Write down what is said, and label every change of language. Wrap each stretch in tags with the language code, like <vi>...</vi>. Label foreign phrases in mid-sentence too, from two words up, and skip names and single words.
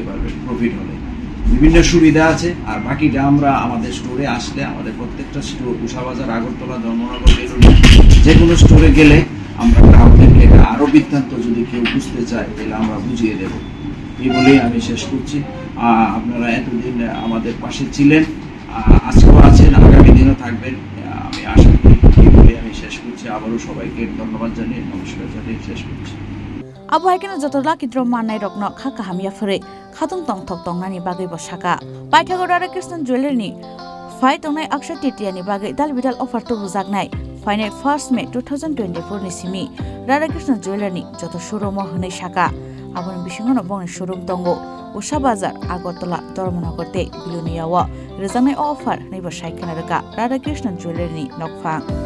<bn>পারবেন প্রফিট হলে বিভিন্ন সুবিধা আছে আর বাকিটা আমরা আমাদের স্টোরে আসলে আমাদের প্রত্যেকটা স্টোর উষাবাজার আগরতলা ধর্মনগর বেলুড়িয়া যে কোনো স্টোরে গেলে আমরা গ্রাহকদেরকে আরো বৃত্তান্ত যদি কেউ বুঝতে চায় তাহলে আমরা বুঝিয়ে দেব এই বলেই আমি শেষ করছি আপনারা এতদিন আমাদের পাশে ছিলেন আজকেও আছেন আগামী দিনও থাকবেন আমি আশা করি এই বলে আমি শেষ করছি আবারও সবাইকে ধন্যবাদ জানিয়ে নমস্কার জানিয়ে শেষ করছি</bn> <trp>Abo haikino jotola kidro manai rokno khaka hamia phore khatung tong thok tongnani bagai bosaka Paithago Radhakrishna Jewelry ni Phai tongnai Akshay Tritiya ni bagai dalbidal offer to bujaknai Final 1 May 2024 ni simi Radhakrishna Jewelry ni joto showroom honai shaka Aboni bisingono bongni showroom tongo Ushabazar Agartala Dharmanagar te Bilunia wa rejangnai offer neiba saikana raka Radhakrishna Jewelry ni Nokphang</trp>